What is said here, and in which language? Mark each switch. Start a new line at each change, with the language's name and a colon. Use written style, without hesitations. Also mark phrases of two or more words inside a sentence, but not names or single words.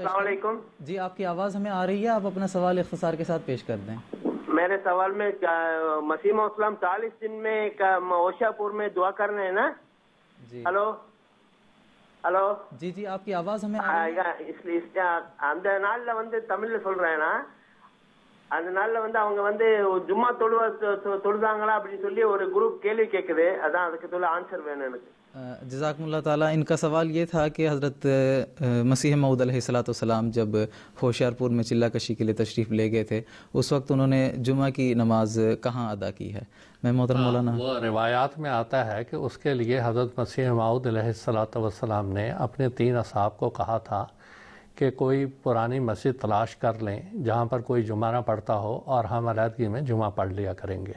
Urdu: السلام کریں۔ علیکم جی آپ کی آواز ہمیں آ رہی ہے، آپ اپنا سوال اختصار کے ساتھ پیش کر دیں۔ میرے سوال میں مسیح اسلام 40 دن میں اوشا پور میں دعا کرنا ہے نا؟ جی ہلو ہلو جی جی آپ کی آواز ہمیں آ رہی ہے۔
Tamil: அந்த நாள்ல தமிழ்ல சொல்றேன்னா, அந்த நாள்ல அவங்க ஜும்மா தொழுதாங்களா அப்படின்னு சொல்லி ஒரு குரூப் கேள்வி கேட்குது, அதான் அதுக்கு சொல்ல ஆன்சர் வேணும் எனக்கு۔
Urdu: جزاکم اللہ تعالیٰ۔ ان کا سوال یہ تھا کہ حضرت مسیح موعود علیہ السلام جب ہوشیار پور میں چلہ کشی کے لیے تشریف لے گئے تھے، اس وقت انہوں نے جمعہ کی نماز کہاں ادا کی ہے؟ میں محترم مولانا، وہ روایات میں آتا ہے کہ اس کے لیے حضرت مسیح موعود علیہ السلام نے اپنے 3 اصحاب کو کہا تھا کہ کوئی پرانی مسجد تلاش کر لیں جہاں پر کوئی جمعہ نہ پڑھتا ہو، اور ہم علیحدگی میں جمعہ پڑھ لیا کریں گے۔